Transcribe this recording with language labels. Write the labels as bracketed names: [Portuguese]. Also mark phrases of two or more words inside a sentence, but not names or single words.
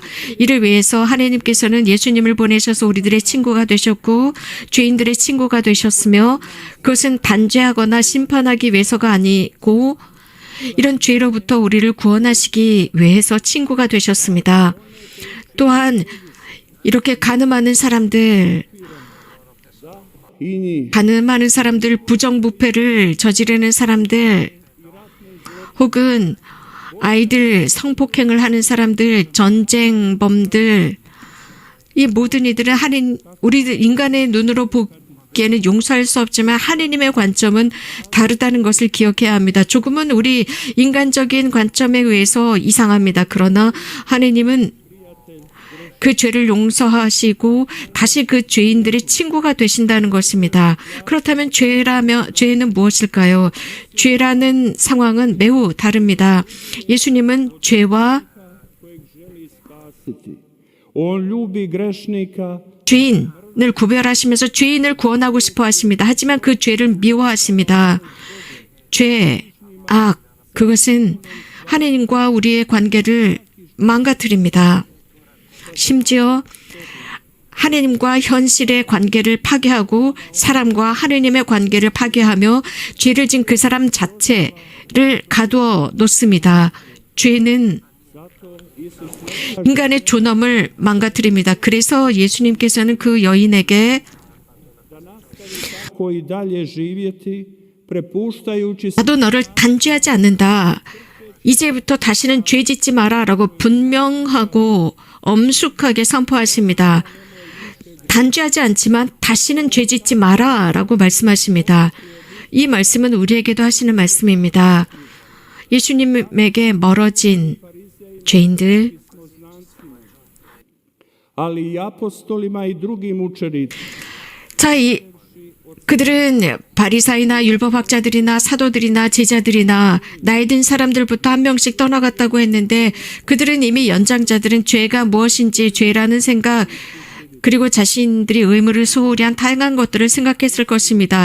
[Korean] 이를 위해서 하나님께서는 예수님을 보내셔서 우리들의 친구가 되셨고 죄인들의 친구가 되셨으며 그것은 단죄하거나 심판하기 위해서가 아니고 이런 죄로부터 우리를 구원하시기 위해서 친구가 되셨습니다. 또한 이렇게 간음하는 사람들, [Croatian] i njih [Korean] 가늠하는 사람들, 부정부패를 저지르는 사람들, 혹은 아이들 성폭행을 하는 사람들, 전쟁범들, 이 모든 이들은 우리 인간의 눈으로 보기에는 용서할 수 없지만 하느님의 관점은 다르다는 것을 기억해야 합니다. 조금은 우리 인간적인 관점에 의해서 이상합니다. 그러나 하느님은 그 죄를 용서하시고 다시 그 죄인들의 친구가 되신다는 것입니다. 그렇다면 죄는 무엇일까요? 죄라는 상황은 매우 다릅니다. 예수님은 죄와 [Croatian] kojeg želi spasiti. On ljubi grešnika [Korean] 죄인을 구별하시면서 죄인을 구원하고 싶어 하십니다. 하지만 그 죄를 미워하십니다. 죄, 악, 그것은 하나님과 우리의 관계를 망가뜨립니다. 심지어 하나님과 현실의 관계를 파괴하고 사람과 하나님의 관계를 파괴하며 죄를 지은 그 사람 자체를 가두어 놓습니다. 죄는 인간의 존엄을 망가뜨립니다. 그래서 예수님께서는 그 여인에게 [Croatian] tako i dalje živjeti, prepuštajući [Korean] 나도 너를 단죄하지 않는다. 이제부터 다시는 죄 짓지 마라 라고 분명하고 엄숙하게 선포하십니다. 단죄하지 않지만 다시는 죄 짓지 마라 라고 말씀하십니다. 이 말씀은 우리에게도 하시는 말씀입니다. 예수님에게 멀어진 죄인들, [Croatian] ali i apostolima i drugim učenicima. [Korean] 자, 그들은 바리사이나 율법학자들이나 사도들이나 제자들이나 나이 든 사람들부터 한 명씩 떠나갔다고 했는데 그들은 이미 연장자들은 죄가 무엇인지 죄라는 생각 그리고 자신들이 의무를 소홀히 한 다양한 것들을 생각했을 것입니다.